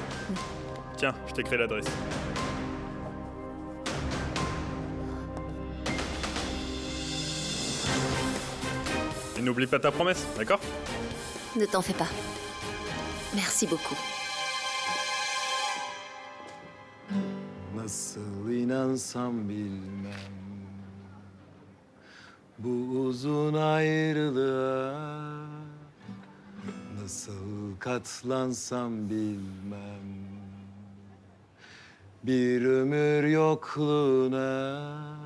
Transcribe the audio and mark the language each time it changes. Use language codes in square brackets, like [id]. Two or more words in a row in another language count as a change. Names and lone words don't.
[fr] Tiens, je t'écris l'adresse. Et n'oublie pas ta promesse, d'accord? Ne t'en fais pas. Merci beaucoup. [tr] Nasıl inansam bilmem bu uzun ayrılığa, nasıl katlansam bilmem bir ömür yokluğuna.